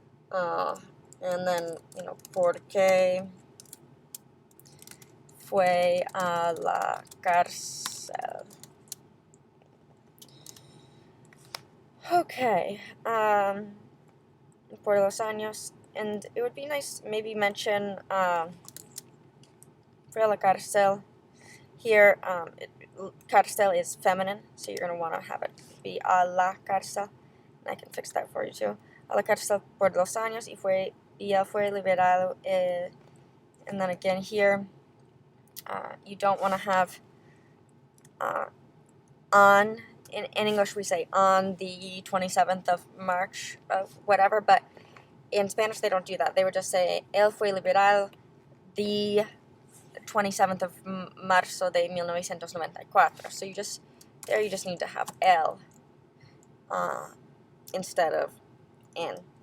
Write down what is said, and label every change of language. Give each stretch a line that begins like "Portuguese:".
English: And then,
Spanish: por qué fue a la cárcel. Okay. Por los años.
English: And it would be nice maybe mention
Spanish: fue a la cárcel.
English: Here, cárcel is feminine, so you're going to want to have it be a la cárcel. I can fix that for you too.
Spanish: A la cárcel por 2 años y él fue liberado.
English: And then again here, you don't want to have on, in English we say on the 27th of March of whatever, but in Spanish they don't do that. They would just say
Spanish: él fue liberado
English: the 27th of
Spanish: Marzo de 1994.
English: So you just need to have L instead of N.